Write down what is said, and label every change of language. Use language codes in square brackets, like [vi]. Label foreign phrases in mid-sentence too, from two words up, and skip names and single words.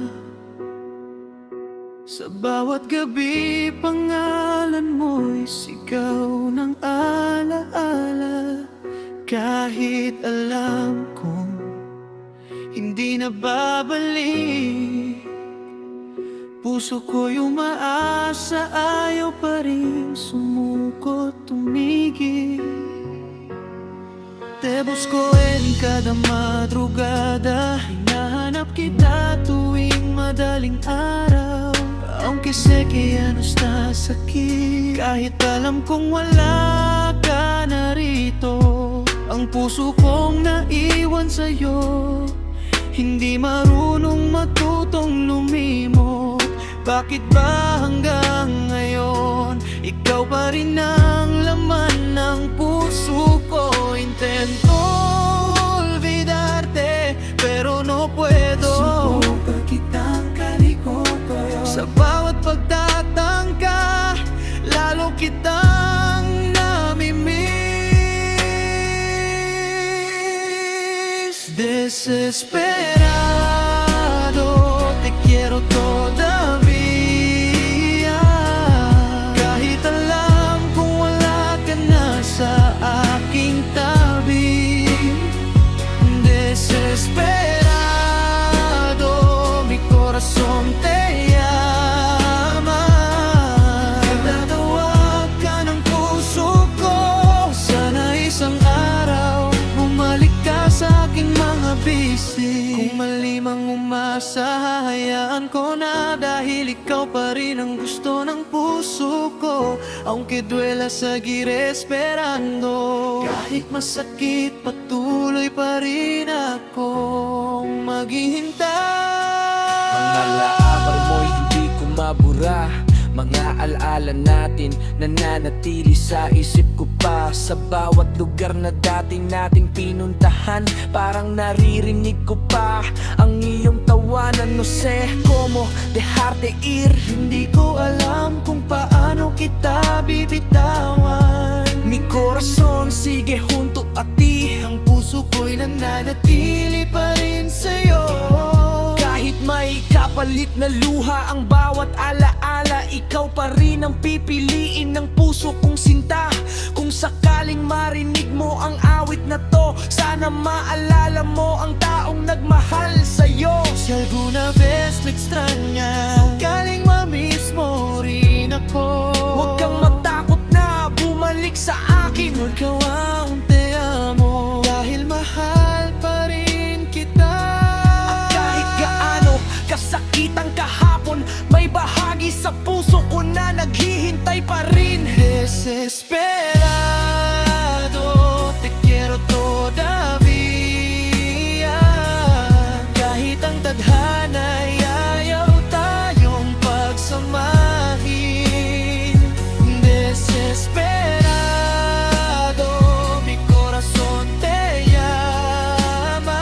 [tl] Sa bawat gabi, pangalan mo'y sigaw ng alaala. Kahit alam kong hindi na babalik, puso ko'y umaasa, ayaw pa rin sumuko, tumigil. [es] Te busco en cada madrugada, [tl] hinahanap kita tuwing madaling araw. [es] Aunque sé que ya no estás aquí, [tl] kahit alam kong wala ka na rito, ang puso kong naiwan sa'yo, hindi marunong matutong lumimot. Bakit ba hanggang ngayon, ikaw pa rin ang laman ng puso ko? [es] Intento olvidarte, pero no puedo. [tl] Subukan kitang kalikoto. Sa bawat pagtatangka, lalo kitang namimiss. [es] Desesperado, te quiero todavía. [tl] Kahit alam kung wala ka na sa aking tabi. [es] Desesperado, mi corazón te llama. [tl] Nagtatawag ka ng puso ko, sana isang araw bumalik ka sa aking mga bisig. Kung malimang umasa, hahayaan ko na, dahil ikaw pa rin ang gusto ng puso ko. [es] Aunque duela seguir esperando, [tl] kahit masakit, patuloy pa rin akong maghihintay. Mga laabang mo'y hindi ko mabura, mga alaala natin nananatili sa isip ko pa. Sa bawat lugar na dating nating pinuntahan, parang naririnig ko pa ang iyong tawanan. [es] No sé cómo dejarte ir, [tl] Hindi ko alam kung paano kita bibitawan. [es] mi corazón sigue junto a ti. [tl] Ang puso ko'y nananatili pa rin sa'yo. Kahit may kapalit na luha ang bawat alaala, ikaw pa rin ang pipiliin ng puso kong sinta. Kung sakaling marinig mo ang awit na to, sana maalala mo ang taong nagmahal sa'yo. [es] Si alguna vez me extraña, [tl] sakaling mamiss mo rin ako. Huwag kang matakot na bumalik sa akin. Ikaw ang [es] te amo, [tl] dahil mahal pa rin kita. At kahit gaano kasakitan kahapon, may bahagi sa puso ko na naghihintay pa rin. [es] Desesperado, te quiero todavía. [tl] Kahit ang tadhana'y ayaw tayong pagsamahin. [es] Desesperado, mi corazón te llama.